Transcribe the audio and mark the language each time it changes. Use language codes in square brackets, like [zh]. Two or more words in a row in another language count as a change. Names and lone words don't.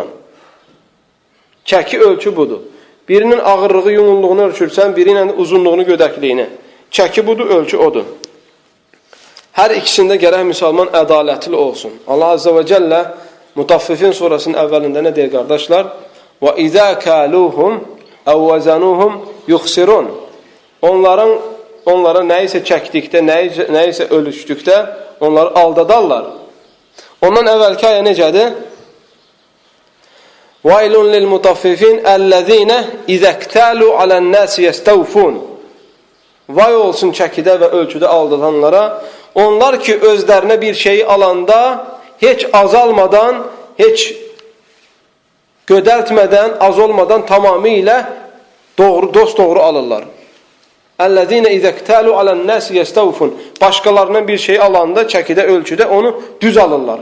[az] Çəki ölçü budur. Birinin ağırlığı, yumurluğunu ölçürsən, biri ilə uzunluğunu, gödəkliyini. Çəki budur, ölçü odur. Hər ikisində gərək müsəlman ədalətli olsun. Allah [ar] عز وجل [az] Mutaffifin surasının əvvəlində nə deyir, qardaşlar? [ar] وَإِذَا كَالُوهُمْ اَوْ وَزَنُوهُمْ يُخْسِرُونَ [az] Onlara nəyisə çəkdikdə, nəyisə ölçdükdə onları aldadarlar. Ondan əvvəlki ayə necədir? [ar] وَيْلٌ لِلْمُطَفِّفِينَ الَّذ۪ينَ اِذَا اكْتَالُوا عَلَى النَّاسِ يَسْتَوْفُونَ [az] Vay olsun çəkidə və ölçüdə aldadanlara. Onlar ki, özlərinə bir şeyi alanda heç azalmadan, heç gödəltmədən, az olmadan tamamilə dost-doğru alırlar. [ar] الذين إذا اكتالوا على الناس يستوفون [az] Başqalarından bir şey alanda, çəkidə, ölçüdə onu düz alırlar.